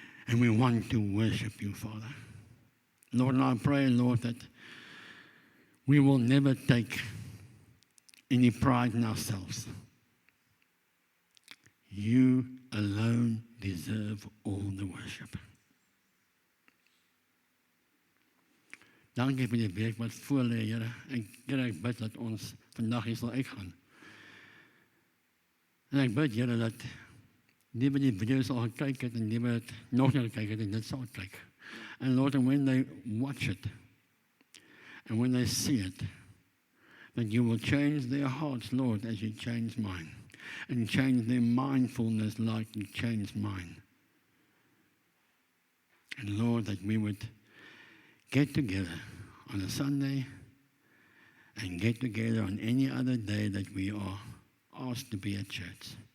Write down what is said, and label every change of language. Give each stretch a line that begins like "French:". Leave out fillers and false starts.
English: And we want to worship you, Father. Lord, and I pray, Lord, that we will never take any pride in ourselves. You alone deserve all the worship.
Afrikaans: Dankie vir die week wat voor lê, Here. Ek bid dat ons vandag hier sal uitgaan. En ek bid, Here, dat die wat die video sal gekyk het en die wat nog nie gekyk het en dit sal kyk.
English: And Lord, and when they watch it, and when they see it, that you will change their hearts, Lord, as you change mine. And change their mindfulness like you changed mine. And Lord, that we would get together on a Sunday and get together on any other day that we are asked to be at church.